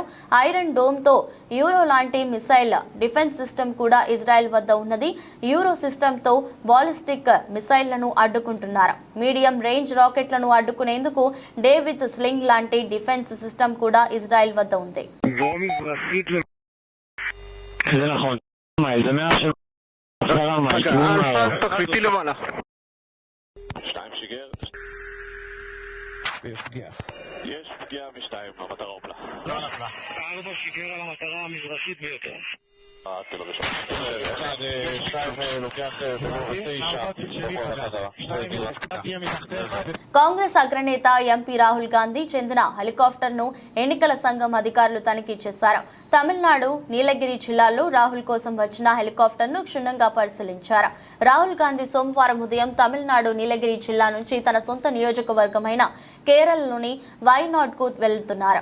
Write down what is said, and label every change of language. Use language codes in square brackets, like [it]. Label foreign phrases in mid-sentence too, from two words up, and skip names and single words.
[te] ఐరన్ డోమ్తో యూరో లాంటి [en] missile defense system [te] కూడా ఇజ్రాయెల్ వద్ద ఉన్నది. యూరో సిస్టమ్తో బాలిస్టిక్ మిసైళ్లను అడ్డుకుంటున్నారు. [en] medium range [te] రాకెట్లను అడ్డుకునేందుకు డేవిడ్ స్లింగ్ లాంటి [en] defense system [te] కూడా ఇజ్రాయెల్ వద్ద ఉంది. [he] יש פגיעה משתיים, המטרה הופלה. לא נפלה. 4 שיגר על המטרה המזרחית ביותר. תל ראשון. 2 לוקח 9. [te] కాంగ్రెస్ అగ్రనేత ఎంపీ రాహుల్ గాంధీ చెందిన హెలికాప్టర్ను ఎన్నికల సంఘం అధికారులు తనిఖీ చేశారు. తమిళనాడు నీలగిరి జిల్లాలో రాహుల్ కోసం వచ్చిన హెలికాప్టర్ను క్షుణ్ణంగా పరిశీలించారు. రాహుల్ గాంధీ సోమవారం ఉదయం తమిళనాడు నీలగిరి జిల్లా నుంచి తన సొంత నియోజకవర్గమైన కేరళలోని వైనాడ్ కు వెళ్తున్నారు.